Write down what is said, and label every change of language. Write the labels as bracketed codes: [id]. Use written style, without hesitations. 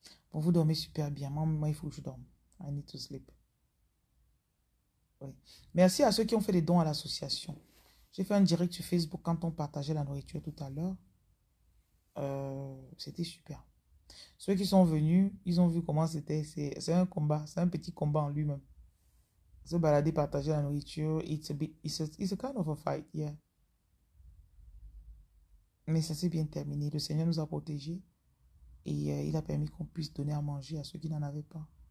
[fr] Bon, vous dormez super bien. Moi, il faut que je dorme. I need to sleep. Oui. Merci à ceux qui ont fait des dons à l'association. J'ai fait un direct sur Facebook quand on partageait la nourriture tout à l'heure. C'était super. Ceux qui sont venus, ils ont vu comment c'était. C'est un combat. C'est un petit combat en lui-même. [en] Se balader, partager la nourriture, it's a kind of a fight, yeah. [fr] Mais ça s'est bien terminé. Le Seigneur nous a protégés et il a permis qu'on puisse donner à manger à ceux qui n'en avaient pas.